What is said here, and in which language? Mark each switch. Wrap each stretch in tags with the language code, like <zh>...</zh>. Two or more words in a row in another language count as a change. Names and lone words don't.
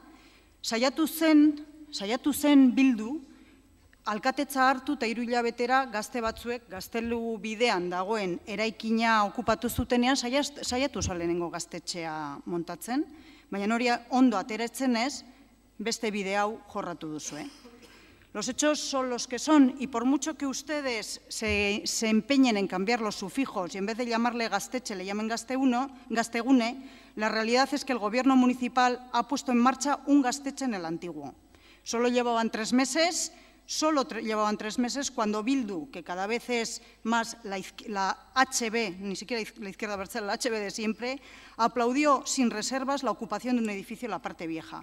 <eu>Saiatu zen Bildu, alkatetza hartu eta 3 hilabetera gazte batzuek gaztelu bidean dagoen eraikina okupatu zutenean saiatu lehenengo gaztetxea montatzen, baina hori ondo ateratzen ez, beste bide hau jorratu duzu.</eu> <es>Los hechos son los que son y por mucho que ustedes se empeñen en cambiar los sufijos y en vez de llamarle gaztetxe le llamen gaztegune, la realidad es que el gobierno municipal ha puesto en marcha un gaztetxe en el antiguo. Solo llevaban 3 meses cuando Bildu, que cada vez es más la HB, ni siquiera la izquierda abertzale, la HB de siempre, aplaudió sin reservas la ocupación de un edificio en la parte vieja.</es>